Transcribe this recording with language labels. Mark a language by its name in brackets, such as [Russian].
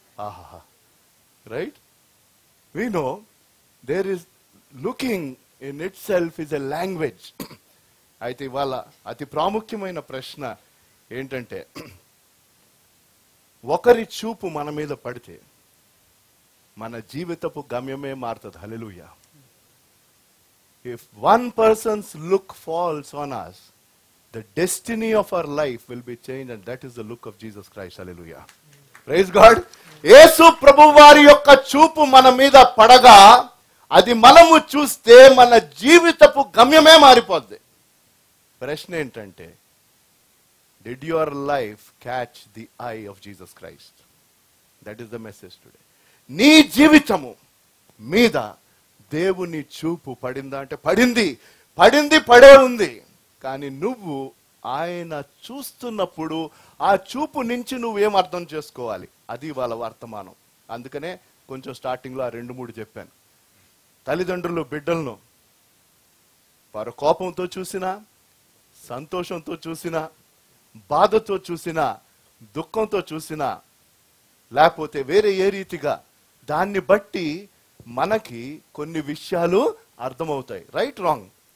[English] ఆహా, right. We know there is looking in itself is a language. [Telugu] అయితే ఇవాళ అతి ప్రాముఖ్యమైన ప్రశ్న ఏంటంటే, ఒకరి చూపు మన మీద పడితే మన జీవితపు గమ్యమే మారుతుంది. హల్లెలూయా. [English] If one person's look falls on us, the destiny of our life will be changed, and that is the look of Jesus Christ. Hallelujah. Praise God. [Telugu] యేసు ప్రభువు వారి యొక్క చూపు మన మీద పడగా అది మనము చూస్తే మన జీవితపు గమ్యమే మారిపోద్ది. ప్రశ్న ఏంటంటే, [English] did your life catch the eye of Jesus Christ? That is the message today. [Telugu] నీ జీవితము మీద దేవుని చూపు పడిందా అంటే పడింది, పడింది, పడే ఉంది. కానీ నువ్వు ఆయన చూస్తున్నప్పుడు ఆ చూపు నుంచి నువ్వేం అర్థం చేసుకోవాలి, అది వాళ్ళ వర్తమానం. అందుకనే కొంచెం స్టార్టింగ్లో ఆ 2-3 చెప్పాను. తల్లిదండ్రులు బిడ్డలను వారు కోపంతో చూసినా, సంతోషంతో చూసినా, బాధతో చూసినా, దుఃఖంతో చూసినా, లేకపోతే వేరే ఏ రీతిగా, దాన్ని బట్టి మనకి కొన్ని విషయాలు అర్థమవుతాయి. [English] Right, wrong?